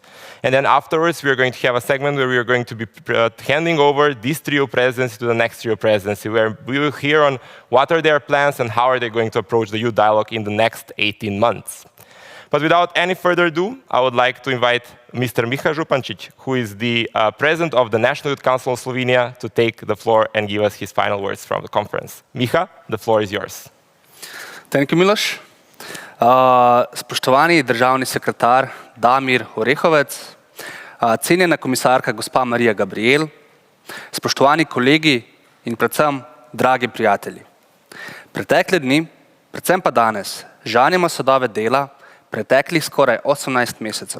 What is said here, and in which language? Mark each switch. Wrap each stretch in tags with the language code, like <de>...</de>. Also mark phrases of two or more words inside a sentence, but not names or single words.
<en>And then afterwards, we are going to have a segment where we are going to be handing over this trio presidency to the next trio presidency, where we will hear on what are their plans and how are they going to approach the youth dialogue in the next 18 months. But without any further ado, I would like to invite Mr. Miha Župančić, who is the president of the National Youth Council of Slovenia, to take the floor and give us his final words from the conference. Miha, the floor is yours. Thank you, Miloš.</en> <sl>Spoštovani državni sekretar Damir Orehovec, cenjena komisarka gospa Marija Gabriel, spoštovani kolegi in predvsem dragi prijatelji. Pretekle dni, predvsem pa danes, žanjemo sadove dela preteklih skoraj 18 mesecev.</sl>